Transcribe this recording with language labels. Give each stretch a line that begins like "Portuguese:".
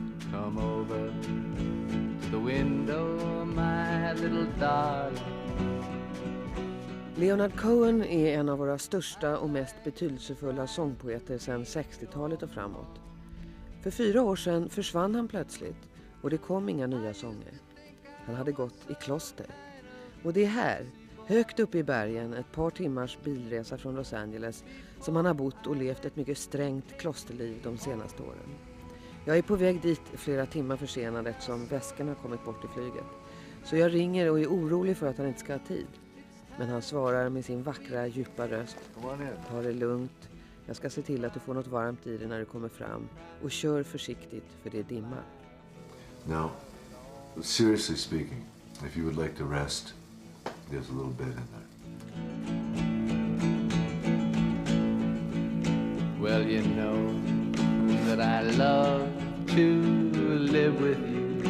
English: come over to the window, my little darling.
Swedish: Leonard Cohen är en av våra största och mest betydelsefulla sångpoeter sedan 60-talet och framåt. För 4 år sedan försvann han plötsligt och det kom inga nya sånger. Han hade gått i kloster. Och det är här, högt uppe i bergen, ett par timmars bilresa från Los Angeles, som han har bott och levt ett mycket strängt klosterliv de senaste åren. Jag är på väg dit flera timmar försenad eftersom väskan har kommit bort i flyget. Så jag ringer och är orolig för att han inte ska ha tid. Men han svarar med sin vackra, djupa röst. Ta det lugnt. Jag ska se till att du får något varmt i dig när du kommer fram. Och kör försiktigt, för det är dimma.
English: Now, seriously speaking, if you would like to rest, there's a little bed in there. Well, you know that I love to live with you.